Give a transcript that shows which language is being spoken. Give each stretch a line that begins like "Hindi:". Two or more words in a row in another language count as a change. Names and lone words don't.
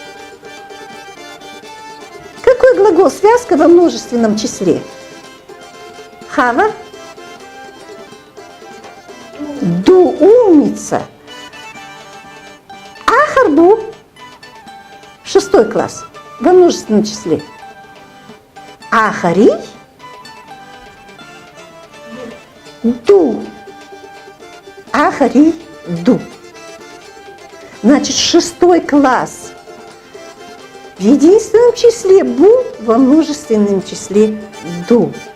Russian: Какой глагол-связка во множественном числе? Хава? Ду, умница. Ахарбу. 6 класс. Во множественном числе.
Ingush: Ахари. Ду. Ахари. Ду.
Russian: Значит, 6 класс. В единственном числе бу, во множественном числе ду.